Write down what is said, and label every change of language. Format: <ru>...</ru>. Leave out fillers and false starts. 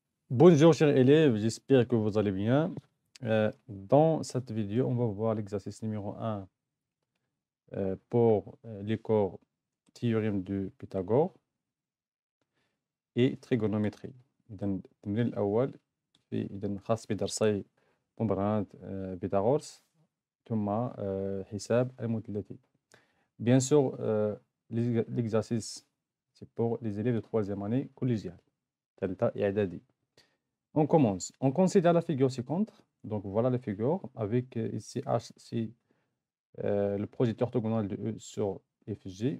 <fr>Bonjour chers élèves, j'espère que vous allez bien. Dans cette vidéo, on va voir l'exercice numéro 1 pour les cours théorème de Pythagore et trigonométrie.</fr> <ar>إذا التمرين الأول إذا خاص بدرسي مبرهنات بيثاغورس ثم حساب المثلثين.</ar> <fr>Bien sûr, l'exercice c'est pour les élèves de 3e année collégiale,</fr> <ar>ثالثة إعدادي.</ar> <fr>On commence. On considère la figure ci-contre. Donc voilà la figure avec ici H, c'est le projet orthogonal de E sur FG.</fr>